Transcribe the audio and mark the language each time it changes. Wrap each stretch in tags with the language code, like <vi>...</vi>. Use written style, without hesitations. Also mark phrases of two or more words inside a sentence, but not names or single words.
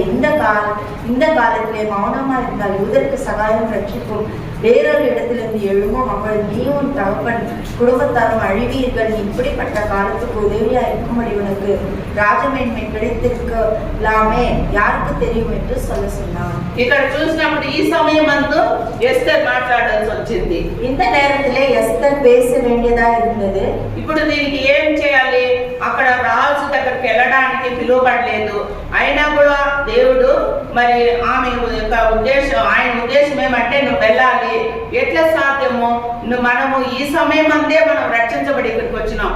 <ta>இந்த காலத்திலே மௌனமா இருந்தால் யூதருக்கு சகாயம் ரட்சிக்கும் வேறொரு இடத்திலிருந்து எழும்பும். அப்பொழுது நீயும் தகப்பன் குடும்பத்தாரும் அழிவீர்கள். நீ இப்படிப்பட்ட காலத்துக்கு உதவியா இருக்கும்படி உனக்கு రాజమేన్మే கிடைத்திருக்கலாமே, யாருக்கு தெரியும் என்று சொன்னான்.</ta> <te>ఇక్కడ చూసినప్పుడు ఈ సమయమందు ఎస్తర్ మాట్లాడాల్సి వచ్చింది.</te> <ta>இந்த நேரத்திலே எஸ்தர் பேச வேண்டியதா இருந்தது.</ta> <te>ఇప్పుడు దీనికి ఏం చేయాలి? అక్కడ రాజు దగ్గరికి వెళ్ళడానికి పిలువబడలేదు. అయినా కూడా దేవుడు మరి ఆమె యొక్క ఉద్దేశం, ఆయన ఉద్దేశం ఏమంటే నువ్వు వెళ్ళాలి. ఎట్లా సాధ్యము? మనము ఈ సమయం అందే మనం రక్షించబడి ఇక్కడికి వచ్చినాం.</te>